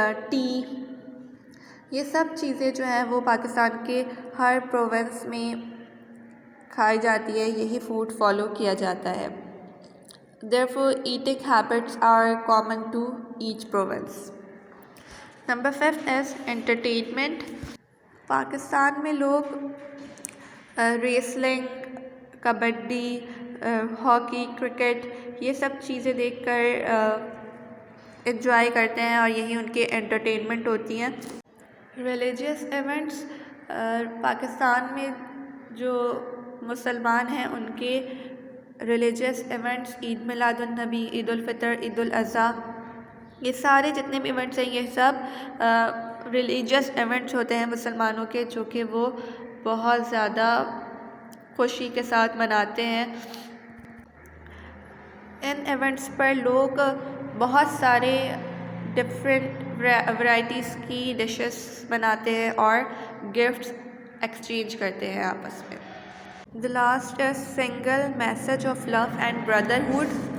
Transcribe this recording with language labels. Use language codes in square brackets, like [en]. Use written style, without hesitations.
[ur] T, یہ سب چیزیں جو ہیں وہ پاکستان کے ہر پروونس میں کھائی جاتی ہے، یہی فوڈ فالو کیا جاتا ہے. [en] Therefore, eating habits are common to each province. Number 5 is entertainment. [ur] Pakistan میں لوگ ریسلنگ، کبڈی، ہاکی، کرکٹ، یہ سب چیزیں دیکھ کر انجوائے کرتے ہیں اور یہی ان کے انٹرٹینمنٹ ہوتی ہیں. ریلیجیس ایونٹس، پاکستان میں جو مسلمان ہیں ان کے ریلیجیس ایونٹس عید میلاد النبی، عید الفطر، عید الاضحیٰ، یہ سارے جتنے بھی ایونٹس ہیں یہ سب ریلیجیس ایونٹس ہوتے ہیں مسلمانوں کے، جو کہ وہ بہت زیادہ خوشی کے ساتھ مناتے ہیں. ان ایونٹس پر لوگ بہت سارے ڈفرینٹ ورائٹیز کی ڈشز بناتے ہیں اور گفٹس ایکسچینج کرتے ہیں آپس میں. [en] The last is single message of love and brotherhood.